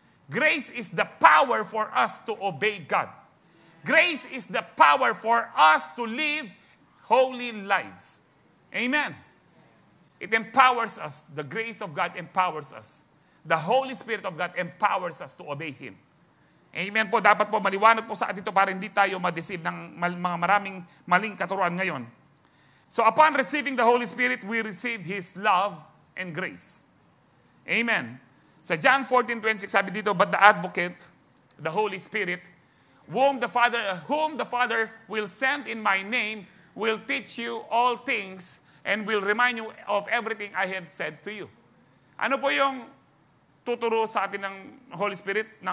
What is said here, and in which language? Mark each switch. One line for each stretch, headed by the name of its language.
English: Grace is the power for us to obey God. Grace is the power for us to live holy lives. Amen. It empowers us. The grace of God empowers us. The Holy Spirit of God empowers us to obey Him. Amen po.
Filipino: Dapat po maliwanag po sa atin ito para hindi tayo ma-deceive ng mga maraming maling katuruan ngayon.
English: So upon receiving the Holy Spirit, we receive His love and grace. Amen. Sa John 14:26,
Filipino: sabi dito,
English: but the advocate, the Holy Spirit, whom the Father will send in my name, will teach you all things and will remind you of everything I have said to you.
Filipino: Ano po yung tuturo sa atin ng Holy Spirit?